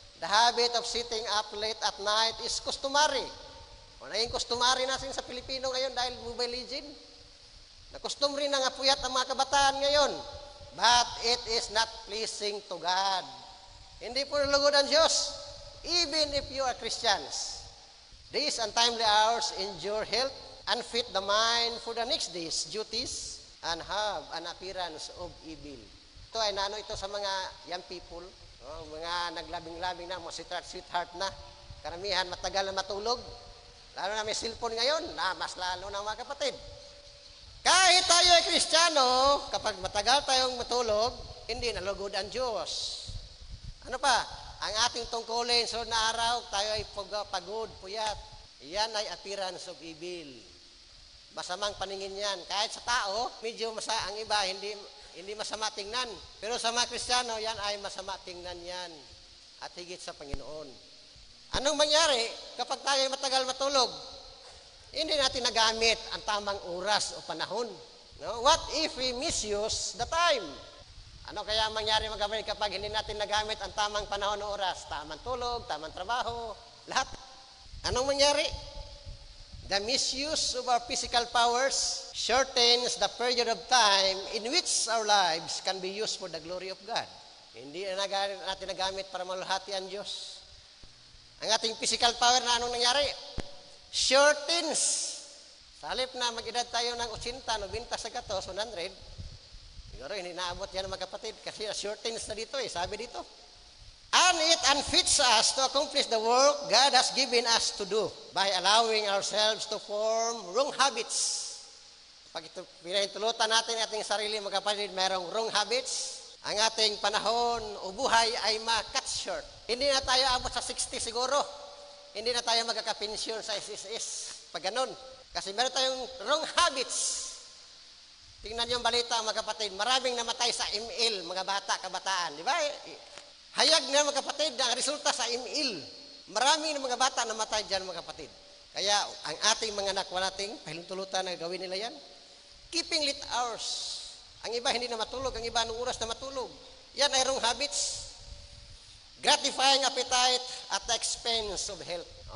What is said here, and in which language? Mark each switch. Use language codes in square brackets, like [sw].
[en] The habit of sitting up late at night is customary. [tl] O naging customary natin sa Pilipino ngayon dahil Mobile Legend. Na-custom rin ang apuyat ng mga kabataan ngayon. [en] But it is not pleasing to God. [tl] Hindi po nalugod ang Diyos. [en] Even if you are Christians. These untimely hours endure health and fit the mind for the next day's duties and have an appearance of evil. [tl] Ito ay naano ito sa mga young people. Mga naglabing-labing na, mga sweetheart na. Karamihan matagal na matulog. Lalo na may cellphone ngayon, mas lalo na mga kapatid. Kahit tayo ay Kristiyano, kapag matagal tayong matulog, hindi nalugod ang Diyos. Ano pa? Ang ating tungkulin sa na araw, tayo ay pagod, puyat. Yan ay [en] appearance of evil. [tl] Masamang paningin yan. Kahit sa tao, medyo ang iba, hindi masama tingnan. Pero sa mga Kristiyano, yan ay masama tingnan yan. At higit sa Panginoon. Anong mangyari kapag tayo matagal matulog? Hindi natin nagamit ang tamang oras o panahon. No? [en] What if we misuse the time? [tl] Ano kaya mangyari mga kapatid kapag hindi natin nagamit ang tamang panahon o oras? Tamang tulog, tamang trabaho, lahat. Anong mangyari? [en] The misuse of our physical powers shortens the period of time in which our lives can be used for the glory of God. [tl] Hindi na natin nagamit para maluhati ang Diyos. Ang ating physical power na anong nangyari? Shortens. Sa halip na mag-edad tayo ng 80, 90 sa gatos, 100, siguro hindi naabot yan mga kapatid kasi shortens na dito sabi dito. [en] And it unfits us to accomplish the work God has given us to do by allowing ourselves to form wrong habits. [tl] Pag ito, pinahintulutan natin ating sarili mga kapatid, mayroong wrong habits, ang ating panahon o buhay ay ma-cut short. Hindi na tayo abot sa 60 siguro. Hindi na tayo magkakapensyon sa SSS. Pag ganun. Kasi meron tayong wrong habits. Tingnan niyo ang balita mga kapatid. Maraming namatay sa ML, mga bata, kabataan. Di ba? Hayag na mga kapatid ang resulta sa ML. Maraming mga bata namatay dyan mga kapatid. Kaya ang ating mga anak, nating pahintulutan na gawin nila yan. [en] Keeping late hours. [tl] Ang iba hindi na matulog, ang iba anong oras na matulog. Yan ay wrong habits. [en] Gratifying appetite at the expense of health.